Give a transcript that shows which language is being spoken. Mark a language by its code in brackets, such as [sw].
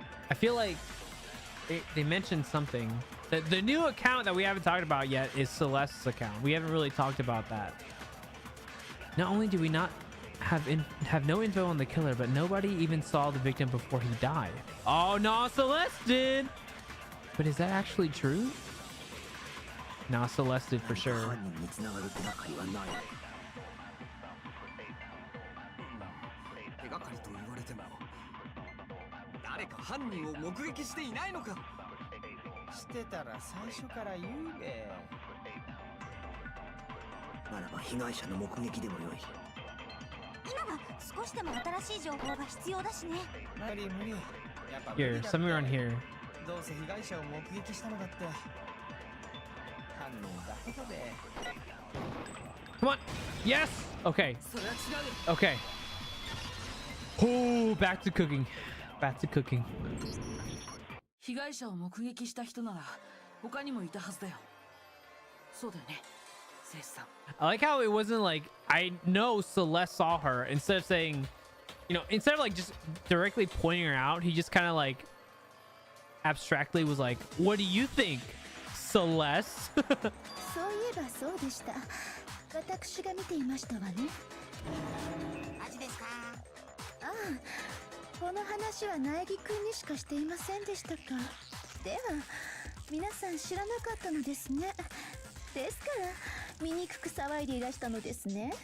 [en] I feel like they mentioned something. The new account that we haven't talked about yet is Celeste's account. We haven't really talked about that. Not only do we not have no info on the killer, but nobody even saw the victim before he died. Oh no, Celeste did! But is that actually true? No, Celeste did for sure. [ja] 犯人に繋がる手がかりはないのか。手がかりと言われても誰か犯人を目撃していないのか。してたら最初から言うべ。ならば被害者の目撃でもよい。今は少しでも新しい情報が必要だしね。無理無理。やっぱ無 [en] Here, [ja] 理だって。 [en] somewhere on here. [ja] どうせ被害者を目撃したのだって犯人だけだべ。 [en] Come on! Yes! Okay. [ja] それは違うよ。 [en] Okay. Oh, back to cooking. Back to cooking. [ja] 被害者を目撃した人なら他にもいたはずだよ。そうだよね、セイさん。 [en] I like how it wasn't like, I know Celeste saw her. Instead of saying, you know, instead of like just directly pointing her out, he just kind of like abstractly was like, what do you think, Celeste? [ja] そういえばそうでした。私が見ていましたわね。マジですか？ああ、この話は苗木くんにしかしていませんでしたか。では、皆さん知らなかったのですね。ですから醜く騒いでいらしたのですね。